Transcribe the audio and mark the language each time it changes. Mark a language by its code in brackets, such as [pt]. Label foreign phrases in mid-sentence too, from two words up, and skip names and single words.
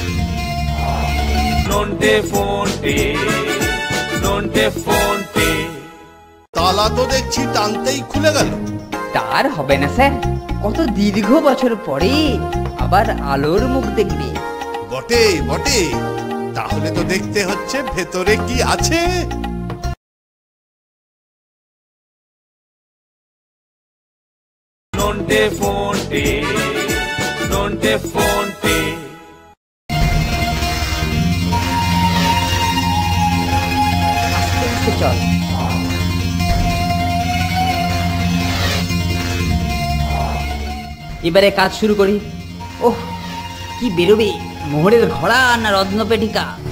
[bn] নন্টে ফোনটে, নন্টে ফোনটে। তালা তো দেখছি টানতেই খুলে গেল। তার হবে না স্যার, কত দীর্ঘ বছর পরে আবার আলোর মুখ দেখবে। বটে বটে, তাহলে তো দেখতে হচ্ছে ভেতরে কি আছে। Nonte fonte, nonte fonte. চল। এবারে কাজ শুরু করি। ওহ, কি বেরোবে, মোহরের ঘোড়া না রত্নপেটিকা?